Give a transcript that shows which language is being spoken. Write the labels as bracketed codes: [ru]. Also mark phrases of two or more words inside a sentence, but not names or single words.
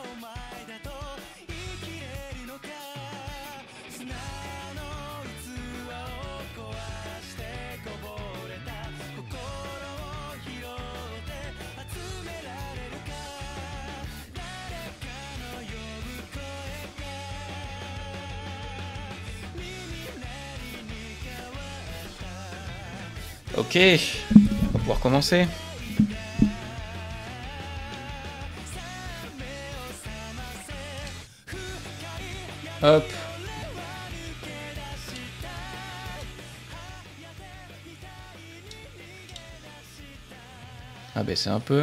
[ja] お前だと言い切れるのか砂の器を壊してこぼれた心を拾って集められるか誰かの呼ぶ声が耳鳴りに変わった [fr] Ok, on va pouvoir commencer. Hop. Ah ben c'est un peu...